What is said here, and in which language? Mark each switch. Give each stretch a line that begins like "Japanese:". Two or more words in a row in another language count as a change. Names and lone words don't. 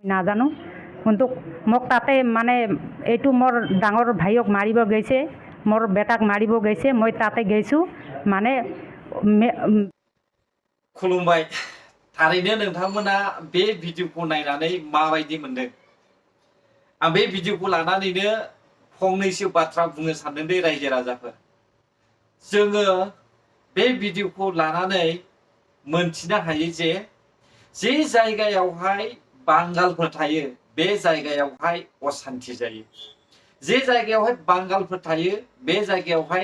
Assamese: নাজানো কিন্তু মোক তাতে মানে এইটো মোৰ ডাঙৰ ভাইক মাৰিব গৈছে মোৰ বেটাক মাৰিব গৈছে মই তাতে গৈছোঁ মানে
Bodo: खुलुमबाय थारैनो नोंथांमोना बे भिडिअखौ नायनानै माबायदि मोनदों आं बे भिडिअखौ लानानैनो फंनैसो बाथ्रा बुंनो सानदों दे रायजो राजाफोर जोङो बे भिडिअखौ लानानै मोनथिनो हायो जे जायगायावहाय बांगालफोर थायो बे जायगायावहाय अशान्ति जायो जे जायगायावहाय बांगालफोर थायो बे जायगायावहाय